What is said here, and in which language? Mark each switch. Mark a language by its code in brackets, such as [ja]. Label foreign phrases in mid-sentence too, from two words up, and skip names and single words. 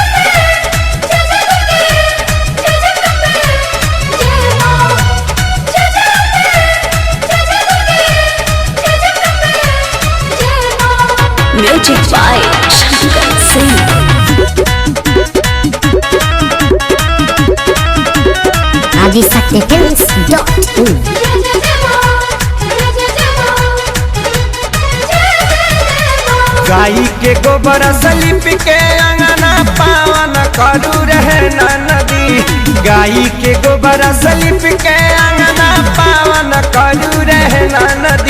[en] Music by Shankar Singh. Adi Shakti Films.in. [bho] गाई के गोबर सलिप के अंगना पावन करू रहे नदी। गाई के गोबर सलिप के अंगना पावन करू रहे नदी।